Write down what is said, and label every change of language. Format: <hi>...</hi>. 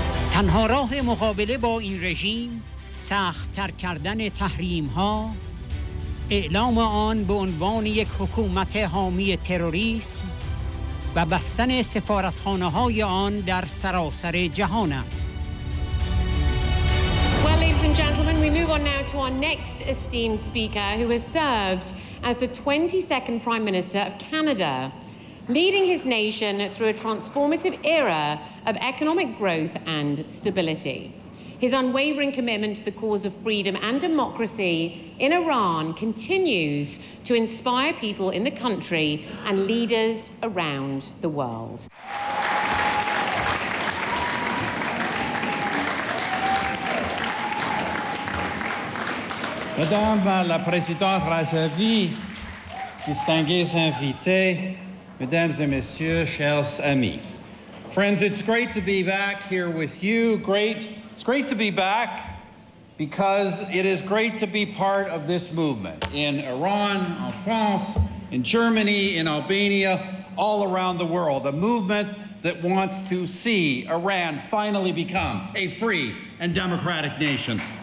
<fa>تنها راه مقابله با این رژیم سخت‌تر کردن تحریم ها، اعلام آن به عنوان یک حکومت حامی تروریسم و بستن سفارتخانه های آن در سراسر جهان است.</fa> <en>Well, ladies and gentlemen, we move on now to our next esteemed speaker who has served as the 22nd Prime Minister of Canada, leading his nation through a transformative era of economic growth and stability. His unwavering commitment to the cause of freedom and democracy in Iran continues to inspire people in the country and leaders around the world.</en> <fr>Madame la Présidente Rajavi, distingués invités, Mesdames et Messieurs, chers amis.</fr> <en>Friends, it's great to be back here with you. It's great to be back because it is great to be part of this movement in Iran, in France, in Germany, in Albania, all around the world. A movement that wants to see Iran finally become a free and democratic nation.</en>